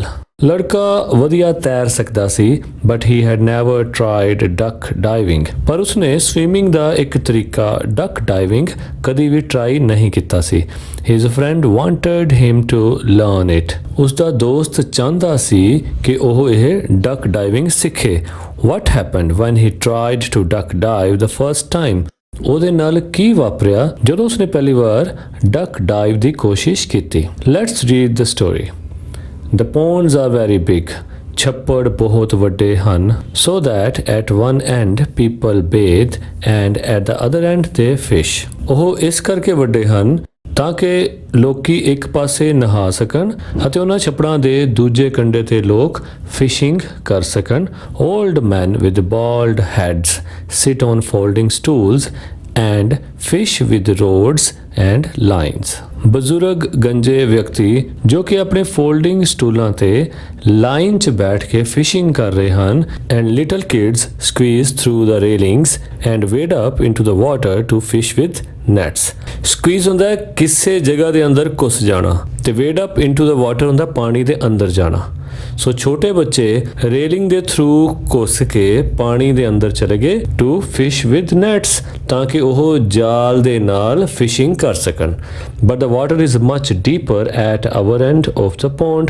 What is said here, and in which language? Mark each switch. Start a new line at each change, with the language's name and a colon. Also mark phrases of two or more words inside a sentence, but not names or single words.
Punjabi: ਲੜਕਾ ਵਧੀਆ ਤੈਰ ਸਕਦਾ ਸੀ
English: But he had never tried duck diving.
Punjabi: ਪਰ ਉਸਨੇ ਸਵਿਮਿੰਗ ਦਾ ਇੱਕ ਤਰੀਕਾ
English: duck diving
Punjabi: ਕਦੀ ਵੀ ਟਰਾਈ ਨਹੀਂ ਕੀਤਾ ਸੀ।
English: His friend wanted him to learn it.
Punjabi: ਉਸਦਾ ਦੋਸਤ ਚਾਹੁੰਦਾ ਸੀ ਕਿ ਉਹ ਇਹ
English: duck diving
Punjabi: ਸਿੱਖੇ।
English: What happened when he tried to duck dive the first time?
Punjabi: ਉਹਦੇ ਨਾਲ ਕੀ ਵਾਪਰਿਆ ਜਦੋਂ ਉਸਨੇ ਪਹਿਲੀ ਵਾਰ
English: duck dive
Punjabi: ਦੀ ਕੋਸ਼ਿਸ਼ ਕੀਤੀ?
English: Let's read the story. The ponds are very big.
Punjabi: ਛੱਪੜ ਬਹੁਤ ਵੱਡੇ ਹਨ
English: so that at one end people bathe and at the other end they fish.
Punjabi: ਉਹ ਇਸ ਕਰਕੇ ਵੱਡੇ ਹਨ ਤਾਂ ਕਿ ਲੋਕੀ ਇੱਕ ਪਾਸੇ ਨਹਾ ਸਕਣ ਅਤੇ ਉਹਨਾਂ ਛੱਪੜਾਂ ਦੇ ਦੂਜੇ ਕੰਢੇ ਤੇ ਲੋਕ ਫਿਸ਼ਿੰਗ ਕਰ ਸਕਣ।
English: Old men with bald heads sit on folding stools and fish with rods and lines.
Punjabi: ਬਜ਼ੁਰਗ ਗੰਜੇ ਵਿਅਕਤੀ ਜੋ ਕਿ ਆਪਣੇ ਫੋਲਡਿੰਗ ਸਟੂਲਾਂ ਤੇ ਲਾਈਨ 'ਚ ਬੈਠ ਕੇ ਫਿਸ਼ਿੰਗ ਕਰ ਰਹੇ ਹਨ
English: and little kids squeeze through the railings and wade up into the water to fish with nets.
Punjabi: Squeeze ਹੁੰਦਾ ਕਿਸੇ ਜਗ੍ਹਾ ਦੇ ਅੰਦਰ ਘੁਸ ਜਾਣਾ ਤੇ
English: wade up into the water
Punjabi: ਹੁੰਦਾ ਪਾਣੀ ਦੇ ਅੰਦਰ ਜਾਣਾ। ਸੋ ਛੋਟੇ ਬੱਚੇ ਰੇਲਿੰਗ ਦੇ ਥਰੂ ਘੁਸ ਕੇ ਪਾਣੀ ਦੇ ਅੰਦਰ ਚਲੇ ਗਏ
English: to fish with nets
Punjabi: ਤਾਂ ਕਿ ਉਹ ਜਾਲ ਦੇ ਨਾਲ ਫਿਸ਼ਿੰਗ ਕਰ ਸਕਣ।
English: But the water is much deeper at our end of the pond.